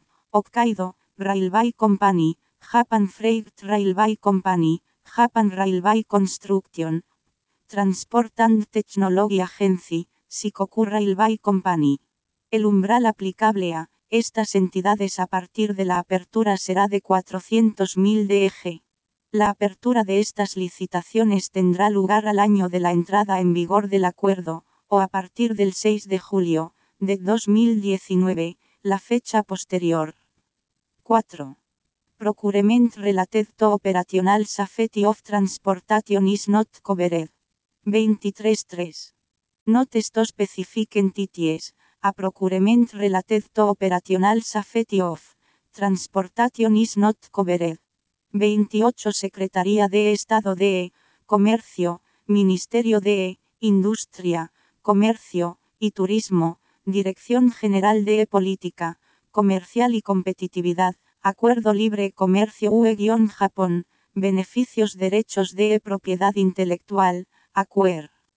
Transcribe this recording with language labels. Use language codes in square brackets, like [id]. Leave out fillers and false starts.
[en] Hokkaido Railway Company, Japan Freight Railway Company, Japan Railway Construction, Transport and Technology Agency, Shikoku Railway Company. [es] El umbral aplicable a estas entidades a partir de la apertura será de 400.000 DEG. La apertura de estas licitaciones tendrá lugar al año de la entrada en vigor del acuerdo, o a partir del 6 de julio de 2019, la fecha posterior. 4. [en] Procurement related to operational safety of transportation is not covered. 23.3. Not to specific entities, a procurement related to operational safety of transportation is not covered. 28. [es] Secretaría de Estado de Comercio, Ministerio de Industria, Comercio y Turismo, Dirección General de Política Comercial y Competitividad, Acuerdo Libre Comercio UE-Japón, Beneficios Derechos de Propiedad Intelectual, Acuerdo